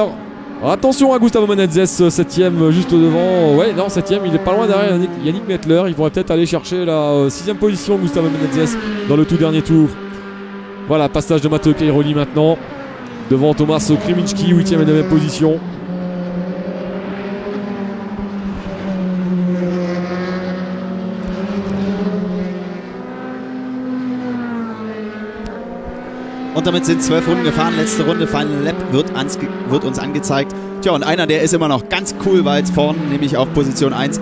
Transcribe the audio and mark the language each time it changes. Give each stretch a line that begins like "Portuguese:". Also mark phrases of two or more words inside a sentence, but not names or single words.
French: Attention à Gustavo Menezes, 7e juste devant. Ouais, non, 7e, il est pas loin derrière Yannick Mettler. Il pourrait peut-être aller chercher la 6e position, Gustavo Menezes, dans le tout dernier tour. Voilà, passage de Matteo Cairoli maintenant. Devant Thomas Kriminski, 8e et 9e position.
German: Und damit sind 12 Runden gefahren. Letzte Runde,
English: Final Lap,
German: wird uns angezeigt. Tja, und einer, der ist immer noch ganz cool weit vorne, nämlich auf Position 1.